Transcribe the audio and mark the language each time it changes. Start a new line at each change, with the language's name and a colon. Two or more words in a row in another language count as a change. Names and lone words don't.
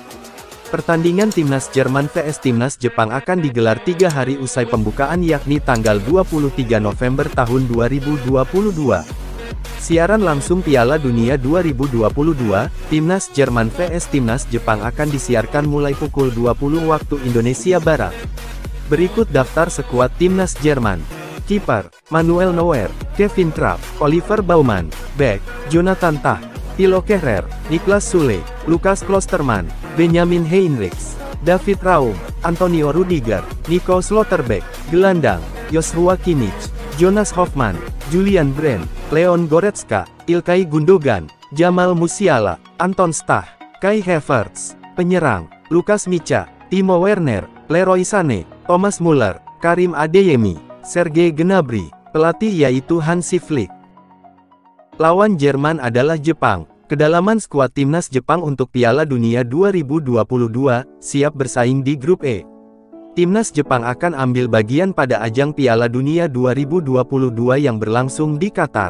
Indonesian: Pertandingan timnas Jerman vs timnas Jepang akan digelar 3 hari usai pembukaan yakni tanggal 23 November tahun 2022. Siaran langsung Piala Dunia 2022, timnas Jerman vs timnas Jepang akan disiarkan mulai pukul 20 waktu Indonesia Barat. Berikut daftar skuad timnas Jerman. Kiper, Manuel Neuer, Kevin Trapp, Oliver Baumann. Bek, Jonathan Tah, Thilo Kehrer, Niklas Süle, Lukas Klostermann, Benjamin Heinrichs, David Raum, Antonio Rudiger, Nico Schlotterbeck. Gelandang, Joshua Kimmich, Jonas Hofmann, Julian Brandt, Leon Goretzka, Ilkay Gundogan, Jamal Musiala, Anton Stach, Kai Havertz. Penyerang, Lukas Micha, Timo Werner, Leroy Sané, Thomas Muller, Karim Adeyemi, Sergei Gnabry. Pelatih yaitu Hansi Flick. Lawan Jerman adalah Jepang. Kedalaman skuad timnas Jepang untuk Piala Dunia 2022 siap bersaing di grup E. Timnas Jepang akan ambil bagian pada ajang Piala Dunia 2022 yang berlangsung di Qatar.